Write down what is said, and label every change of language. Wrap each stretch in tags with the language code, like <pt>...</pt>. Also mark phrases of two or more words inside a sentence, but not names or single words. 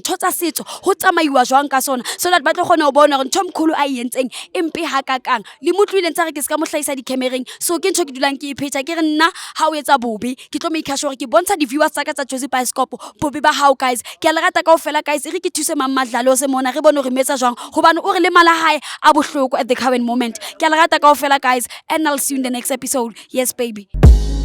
<st>ntho tsa setso ho tsamaiwa jwang ka sona</st> <en>so that</en> <st>ba tlo kgona ho bona hore ntho mokhulu a yentseng empe hakakang le motlwile ntse re ke ska mo hlaisa di camereng so ke ntho ke dulang ke iphetha ke re nna ha o etsa bobe ke tlo</st> <en>make sure</en> <st>ke bontsha di viewers tsa ka tsa Jozi Bioscope bobe ba hao guys ke a le rata kaofela guys re ke thuse mamadlalo se mona re bone re metsa jwang hobane o re le mala hae a bohloko</st> <en>at the current moment</en> <st>ke a le rata kaofela</st> <en>guys and I'll see you in the next episode yes baby</en>